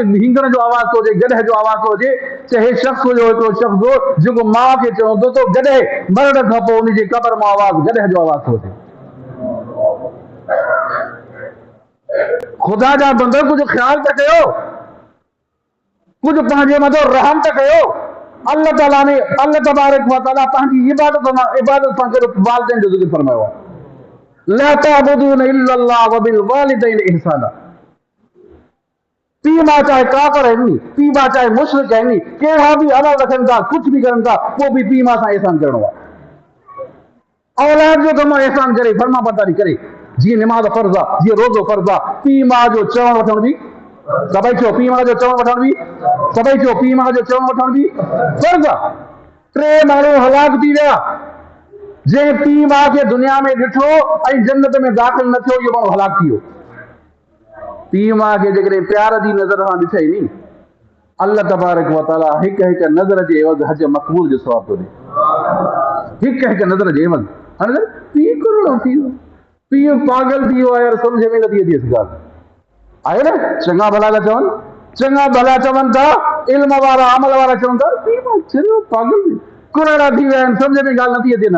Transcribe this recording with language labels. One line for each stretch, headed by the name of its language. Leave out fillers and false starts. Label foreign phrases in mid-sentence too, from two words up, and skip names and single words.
Sindhi: हींगण जो आवाज़ थो अचे, गॾह जो आवाज़ थो अचे। चए शख़्स हुयो, हिकिड़ो शख़्स हो जेको माउ खे चवंदो तो गॾह, मरण खां पोइ उनजी क़बर मां आवाज़, गॾह जो आवाज़ थो अचे। ख़ुदा जा बंदो, कुछ ख़्याल त कयो, कुछ पंहिंजे मथां रहम त कयो। अल्लाह ताला ने,
Arabic: الله تبارك وتعالى
Sindhi: पंहिंजी इबादत सां गॾु वालिदैन जो ज़िक्र फरमायो आहे।
Arabic: لا تعبدون إلا الله وبالوالدين إحسانا.
Sindhi: पीउ माउ चाहे काफ़िर आहिनि, पीउ माउ चाहे मुशरिक आहिनि, कहिड़ा बि अमल रखनि था, कुछ बि करनि था, पोइ बि पीउ माउ सां एहसान करणो आहे। औलाद जो कमु एहसान करे, फर्मा बरदारी करे। जीअं निमाज़ फर्ज़ आहे, जीअं रोज़ो फर्ज़ आहे, पीउ माउ जो चवण वठण बि, सभई चओ पीउ माउ जो चवण वठण बि, सभई चओ पीउ माउ जो चवण वठण बि फर्ज़ आहे। 3 माण्हू हलाक थी विया, जंहिं पीउ माउ खे दुनिया में ॾिठो ऐं जन्नत में दाख़िल न थियो, इहो माण्हू हलाक थी वियो। पीउ माउ खे जेकॾहिं प्यार जी नज़र सां ॾिठई नी,
Arabic: الله تبارك وتعالى
Sindhi: हिक हिक नज़र जे एवज़ हज मक़बूल जो सवाब थो ॾे। हिक हिक नज़र जे एवज़। हाणे पीउ करोड़ो थी वियो, पीउ पागल थी वियो आहे यार, सम्झ में नथी अचे इस ॻाल्हि आहे न। चङा भला था चवनि, चङा भला चवनि था, इल्म वारा अमल वारा चवनि था, पीउ माउ चरियो पागल कुराड़ा थी विया आहिनि, सम्झ में ॻाल्हि नथी अचे।